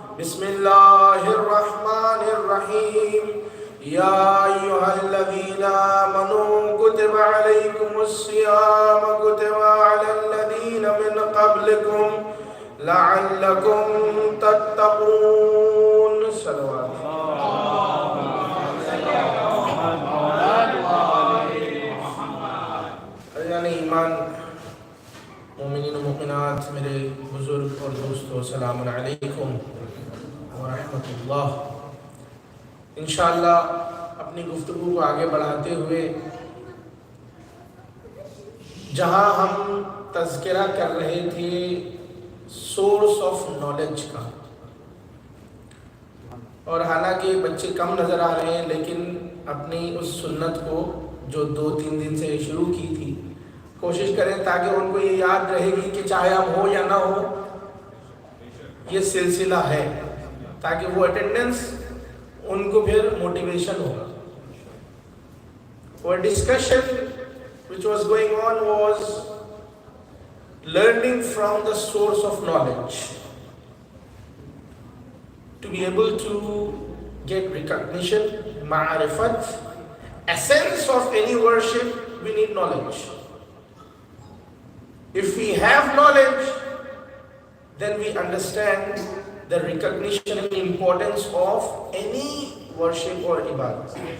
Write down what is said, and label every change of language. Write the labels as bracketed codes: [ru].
[ar] بسم الله الرحمن الرحيم. يا أيها الذين آمنوا كتب عليكم الصيام كتب على الذين من قبلكم لعلكم تتقون. [ur] صلوات عزیزان ایمان، مومنین و مومنات، میرے بزرگ اور دوستو، سلام علیکم ورحمۃ اللہ۔ انشاءاللہ اپنی گفتگو کو آگے بڑھاتے ہوئے جہاں ہم تذکرہ کر رہے تھے سورس آف نالج کا، اور حالانکہ بچے کم نظر آ رہے ہیں، لیکن اپنی اس سنت کو جو 2-3 دن سے شروع کی تھی کوشش کریں تاکہ ان کو یہ یاد رہے گی کہ چاہے ہم ہو یا نہ ہو یہ سلسلہ ہے، تاکہ وہ اٹینڈنس ان کو پھر موٹیویشن ہوگا۔ [en] Our discussion which was going on was learning from the source of knowledge. To be able to get recognition, ma'arifat, essence of any worship, we need knowledge. If we have knowledge, then we understand the recognition and importance of any worship or ibadah.